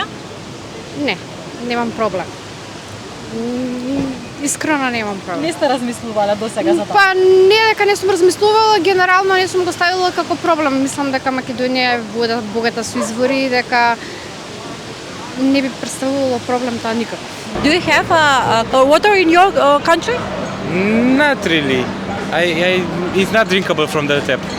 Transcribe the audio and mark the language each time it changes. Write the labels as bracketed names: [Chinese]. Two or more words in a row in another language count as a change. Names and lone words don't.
[Macedonian] Не, немам проблем. Искрено немам проблем. Не сте размислувале до сега за тоа? Па не дека не сум размислувала, генерално не сум го ставила како проблем. Мислам дека Македонија е вода богата со извори и дека не би представувало проблем тоа никако. [English] Do you have water in your country? Not really. It's not drinkable from the tap.